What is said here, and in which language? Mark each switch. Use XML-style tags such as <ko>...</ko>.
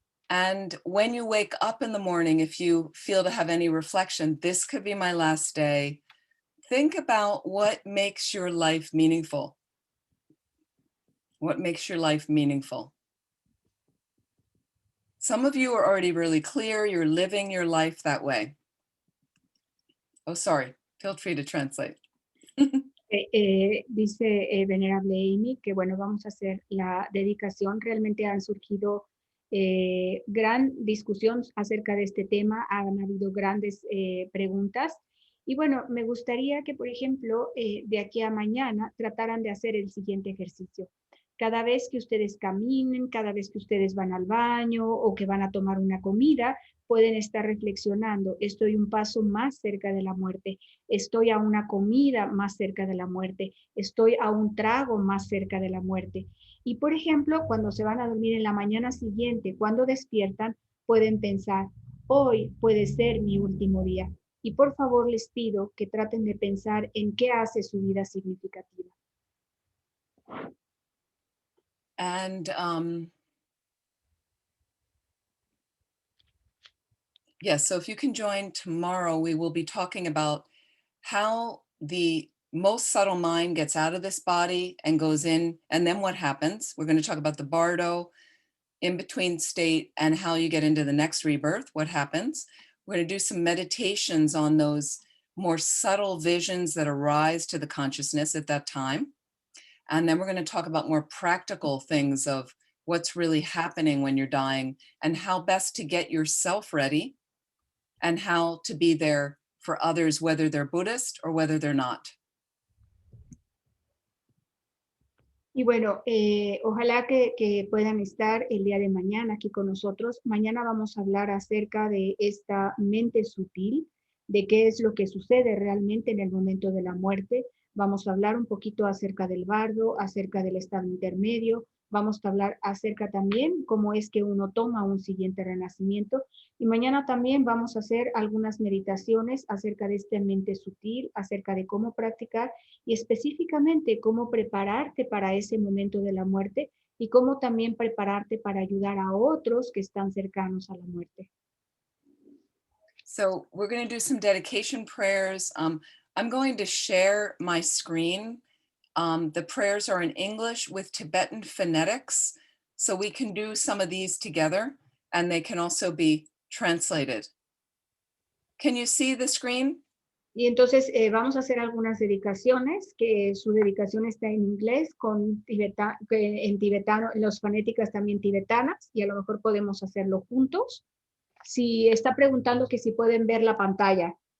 <en>And when you wake up in the morning, if you feel to have any reflection, this could be my last day. Think about what makes your life meaningful. What makes your life meaningful? Some of you are already really clear. You're living your life that way. Oh, sorry. Feel free to translate.</en> <es>Dice Venerable Amy que bueno, vamos a hacer la dedicación. Realmente han surgido gran discusión acerca de este tema, han habido grandes preguntas. Y bueno, me gustaría que, por ejemplo, de aquí a mañana trataran de hacer el siguiente ejercicio. Cada vez que ustedes caminen, cada vez que ustedes van al baño o que van a tomar una comida, pueden estar reflexionando, estoy un paso más cerca de la muerte, estoy a una comida más cerca de la muerte, estoy a un trago más cerca de la muerte. Y por ejemplo, cuando se van a dormir en la mañana siguiente, cuando despiertan, pueden pensar, hoy puede ser mi último día. Y por favor les pido que traten de pensar en qué hace su vida significativa.</es> <en>And yes, so if you can join tomorrow, we will be talking about how the most subtle mind gets out of this body and goes in, and then what happens. We're going to talk about the bardo, in-between state, and how you get into the next rebirth, what happens. We're going to do some meditations on those more subtle visions that arise to the consciousness at that time. And then we're going to talk about more practical things of what's really happening when you're dying and how best to get yourself ready and how to be there for others, whether they're Buddhist or whether they're not.</en> <es>Y bueno, ojalá que puedan estar el día de mañana aquí con nosotros. Mañana vamos a hablar acerca de esta mente sutil, de qué es lo que sucede realmente en el momento de la muerte. Vamos a hablar un poquito acerca del bardo, acerca del estado intermedio. Vamos a hablar acerca también cómo es que uno toma un siguiente renacimiento. Y mañana también vamos a hacer algunas meditaciones acerca de esta mente sutil, acerca de cómo practicar y específicamente cómo prepararte para ese momento de la muerte y cómo también prepararte para ayudar a otros que están cercanos a la muerte.</es> <en>So we're going to do some dedication prayers. I'm going to share my screen. The prayers are in English with Tibetan phonetics, so we can do some of these together, and they can also be translated. Can you see the screen?</en> <es>Y entonces vamos a hacer algunas dedicaciones, que su dedicación está en inglés, en tibetano, las fonéticas también tibetanas, y a lo mejor podemos hacerlo juntos. Si está preguntando que si pueden ver la pantalla.</es>